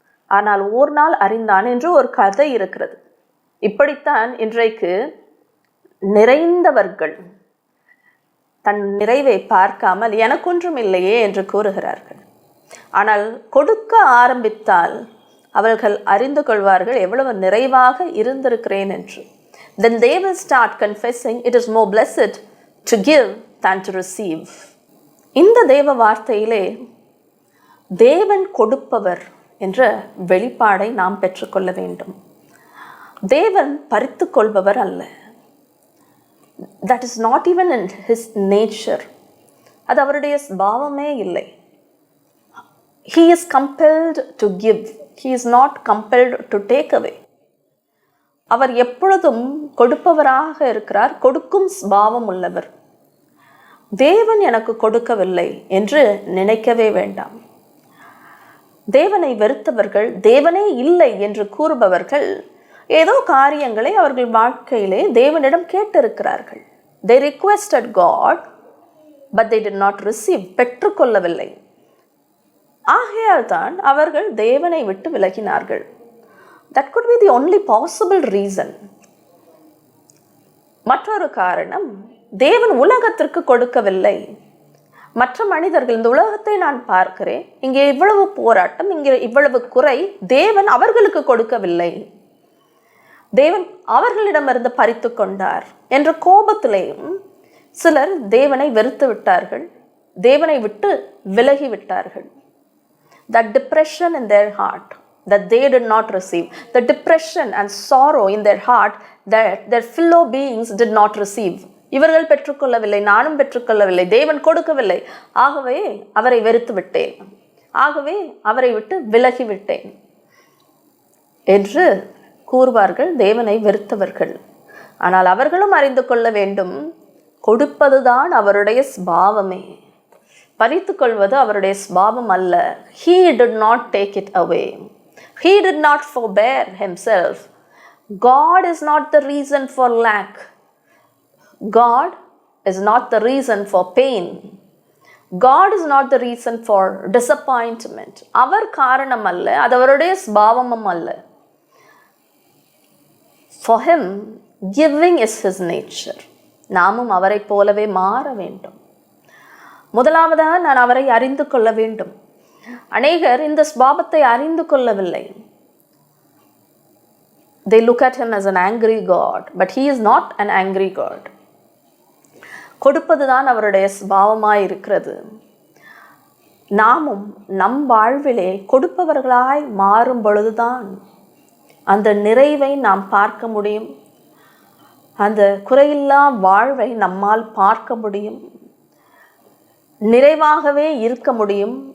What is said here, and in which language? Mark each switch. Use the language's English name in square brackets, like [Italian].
[Tamil] ஆனால் ஒரு நாள் அறிந்தான் என்று ஒரு கதை இருக்கிறது. இப்படித்தான் இன்றைக்கு நிறைந்தவர்கள் தன் நிறைவை பார்க்காமல் எனக்கொன்றும் இல்லையே என்று கூறுகிறார்கள். ஆனால் கொடுக்க ஆரம்பித்தால் அவர்கள் அறிந்து கொள்வார்கள் எவ்வளவு நிறைவாக இருந்திருக்கிறேன் என்று. [English] Then they will start confessing, it is more blessed to give than to receive. [Tamil] இந்த தேவ வார்த்தையிலே தேவன் கொடுப்பவர் என்ற வெளிப்பாடை நாம் பெற்றுக்கொள்ள வேண்டும். தேவன் பறித்து கொள்பவர் அல்ல. [English] That is not even in his nature. [Tamil] அது அவருடைய ஸ்பாவமே இல்லை. [English] He is compelled to give. He is not compelled to take away. [Tamil] அவர் எப்பொழுதும் கொடுப்பவராக இருக்கிறார், கொடுக்கும் ஸ்பாவம் உள்ளவர். தேவன் எனக்கு கொடுக்கவில்லை என்று நினைக்கவே வேண்டாம். தேவனை வெறுத்தவர்கள், தேவனே இல்லை என்று கூறுபவர்கள் ஏதோ காரியங்களை அவர்கள் வாழ்க்கையிலே தேவனிடம் கேட்டிருக்கிறார்கள். [English] They requested God, but they did not receive. [Tamil] பெற்றுக்கொள்ளவில்லை. ஆகையால் தான் அவர்கள் தேவனை விட்டு விலகினார்கள். [English] That could be the only possible reason. [Tamil] மற்றொரு காரணம், தேவன் உலகத்திற்கு கொடுக்கவில்லை. மற்ற மனிதர்கள், இந்த உலகத்தை நான் பார்க்கிறேன், இங்கே இவ்வளவு போராட்டம், இங்கே இவ்வளவு குறை, தேவன் அவர்களுக்கு கொடுக்கவில்லை, தேவன் அவர்களிடமிருந்து பறித்து கொண்டார் என்ற கோபத்திலேயும் சிலர் தேவனை வெறுத்து விட்டார்கள், தேவனை விட்டு விலகி விட்டார்கள். [English] That depression in their heart that they did not receive, the depression and sorrow in their heart that their fellow beings did not receive. [Tamil] இவர்கள் பெற்றுக்கொள்ளவில்லை, நானும் பெற்றுக்கொள்ளவில்லை, தேவன் கொடுக்கவில்லை, ஆகவே அவரை வெறுத்து விட்டேன், ஆகவே அவரை விட்டு விலகி விட்டேன் என்று கூறுவார்கள் தேவனை வெறுத்தவர்கள். ஆனால் அவர்களும் அறிந்து கொள்ள வேண்டும், கொடுப்பதுதான் அவருடைய ஸ்பாவமே, பறித்து கொள்வது அவருடைய ஸ்பாவம் அல்ல. [English] He did not take it away. He did not forbear himself. God is not the reason for lack. God is not the reason for pain. God is not the reason for disappointment. [Tamil] அவர் காரணம் அல்ல, அது அவருடைய ஸ்பாவமும் அல்ல. [English] For him, giving is his nature. [Tamil] நாமும் அவரை போலவே மாற வேண்டும். முதலாவதாக நான் அவரை அறிந்து கொள்ள வேண்டும். அநேகர் இந்த ஸ்பாவத்தை அறிந்து கொள்ளவில்லை. [English] They look at him as an angry God, but he is not an angry God. [Tamil] கொடுப்பதுதான் அவருடைய ஸ்பாவமாய் இருக்கிறது. நாமும் நம் வாழ்விலே கொடுப்பவர்களாய் மாறும் பொழுதுதான் அந்த நிறைவை நாம் பார்க்க முடியும், அந்த குறையில்லா வாழ்வை நம்மால் பார்க்க முடியும், நிறைவாகவே இருக்க முடியும்.